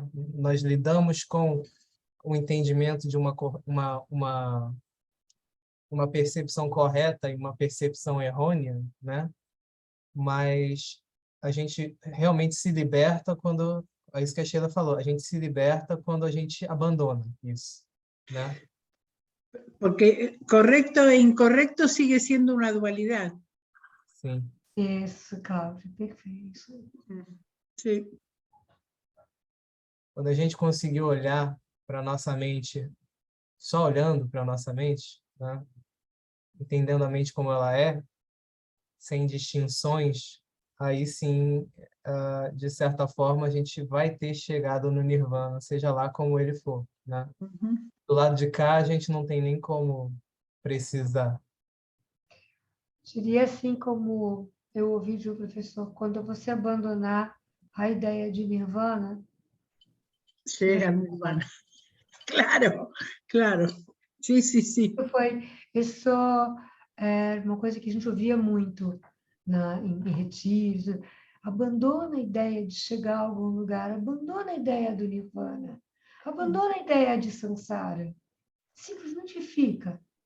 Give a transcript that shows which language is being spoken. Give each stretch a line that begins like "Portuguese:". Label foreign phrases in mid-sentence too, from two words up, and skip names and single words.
Portuguese: Nós lidamos com o entendimento de uma percepção correta e uma percepção errônea, né? Mas a gente realmente se liberta quando, é isso que a Sheila falou, a gente se liberta quando a gente abandona isso, né?
Spanish: Porque correcto e incorrecto sigue siendo una dualidad.
Portuguese: Sim. Isso, Cláudia, perfeito.
Spanish: Sí.
Portuguese: Quando a gente conseguir olhar para nossa mente, só olhando para nossa mente, né? Entendendo a mente como ela é, sem distinções, aí sim, de certa forma, a gente vai ter chegado no Nirvana, seja lá como ele for, né? Do lado de cá, a gente não tem nem como precisar. Seria assim como eu ouvi de um professor, quando você abandonar a ideia de Nirvana,
Spanish: Llega al nirvana. Claro, claro. Sí, sí, sí.
Portuguese: Isso é uma coisa que a gente ouvia muito em retiros. Abandona a ideia de chegar a algum lugar, abandona a ideia do Nirvana, abandona a ideia de Sansara. Simplesmente fica.